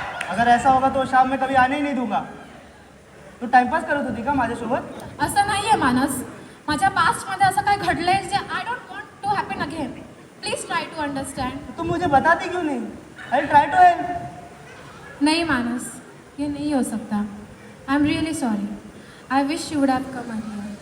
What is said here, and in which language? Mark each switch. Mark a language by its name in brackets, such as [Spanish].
[Hindi] अगर ऐसा होगा तो शाम में कभी आने ही नहीं दूंगा। [Marathi] तू टाइमपास करत होती का माझ्यासोबत? असं नाही आहे मानस, माझ्या पास्टमध्ये असं काय घडलंय जे [English] I don't want to happen again. Please try to understand. [Hindi] तुम मुझे बताती क्यों नहीं? [English] I try to help. [Hindi] नहीं मानस, ये नहीं हो सकता. [English] I am really sorry. I wish you would have come earlier.